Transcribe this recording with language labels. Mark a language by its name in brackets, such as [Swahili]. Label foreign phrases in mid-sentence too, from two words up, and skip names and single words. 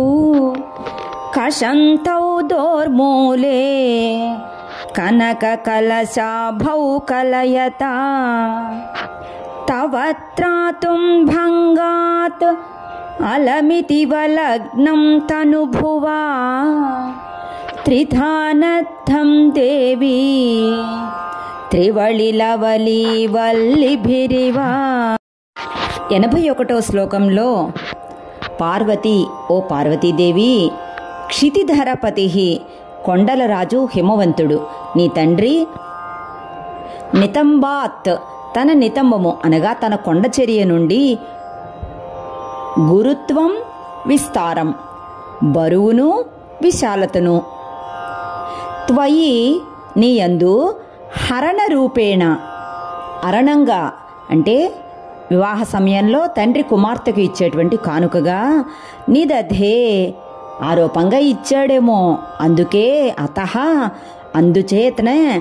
[Sanskrit] कषन्तौ दोर्मूले कनककलशाभौ कलयता तव त्रातुं भंगात् अलमितिव लग्नं तनुभुवा त्रिधानद्धं देवी त्रिवळि वल्लिभिरिवा [Telugu] 81వ శ్లోకంలో పార్వతి ఓ పార్వతీదేవి క్షితిధరపతి కొండలరాజు హిమవంతుడు నీ తండ్రి నితంబాత్ తన నితంబము అనగా తన కొండచర్య నుండి గురుత్వం విస్తారం బరువును విశాలతను త్వయి నీయందు [Sanskrit] హరణ రూపేణ [Telugu] అరణంగా అంటే వివాహ సమయంలో తండ్రి కుమార్తెకు ఇచ్చేటువంటి కానుకగా నిదధే ఆరోపంగా ఇచ్చాడేమో అందుకే అందుచేతనే